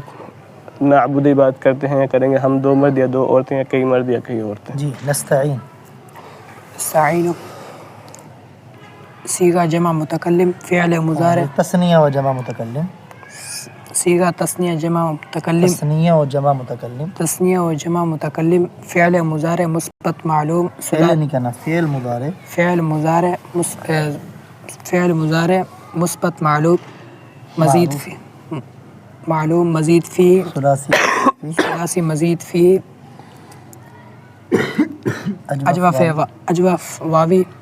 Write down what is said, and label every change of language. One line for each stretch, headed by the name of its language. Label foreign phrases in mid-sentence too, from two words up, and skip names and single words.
Urdu: نعبد عبادت کرتے ہیں یا کریں گے ہم دو مرد یا دو عورتیں یا کئی مرد یا کئی عورتیں. جی. نستعین. استعین صیغہ جمع متکلم فعل مضارع. تثنیہ و جمع متکلم. صیغہ تثنیہ جمع متکلم. تثنیہ و جمع متکلم. تثنیہ و جمع متکلم فعل مضارع مثبت معلوم. فعل نہیں کہنا. فعل مضارع. فعل مضارع مثبت معلوم مزید فی معلوم مزید فی ثلاثی مزید فی اجوف واوی.